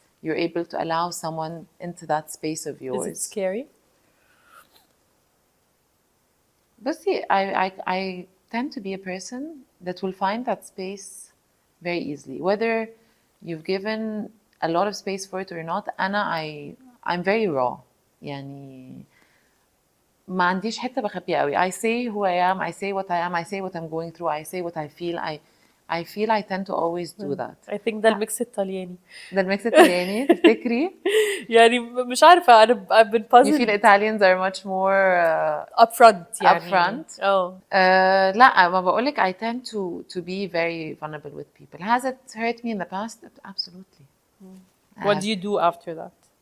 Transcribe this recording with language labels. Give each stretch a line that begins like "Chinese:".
English: You're able to allow someone into that space of yours. Is it scary? But see, I tend to be a person that will find that space very easily. Whether you've given a lot of space for it or not, I'm very raw.
Arabic: يعني ما عنديش حتة بخبيها قوي.
English: I say who I am, I say what I am, I say what I'm going through, I say what I feel. I feel I tend to always do that. I think
Arabic: ده الميكس الطلياني. ده الميكس الطلياني تفتكري؟ يعني مش عارفة، أنا
English: I've been puzzled. You feel Italians are much more upfront يعني. upfront.
Arabic: لا ما بقولك
English: I tend to be very vulnerable with people. Has it hurt me in the past? Absolutely. What do you do after that?